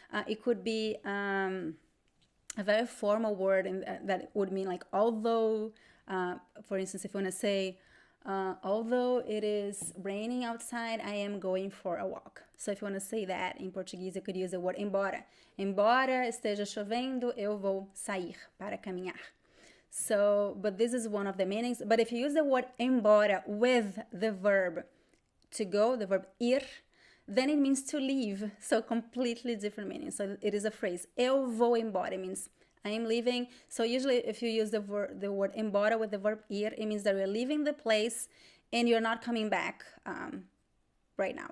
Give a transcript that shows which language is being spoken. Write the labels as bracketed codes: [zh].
[en] It could be a very formal word that would mean like although, for instance, if you want to say, although it is raining outside, I am going for a walk. So if you want to say that in Portuguese, you could use the word embora. [pt] Embora esteja chovendo, eu vou sair para caminhar. [en] So, but this is one of the meanings. But if you use the word embora with the verb to go, the verb ir, then it means to leave. So completely different meaning. So it is a phrase. [pt] Eu vou embora. [en] It means I am leaving. So usually if you use the word embora with the verb ir, it means that you're leaving the place and you're not coming back right now.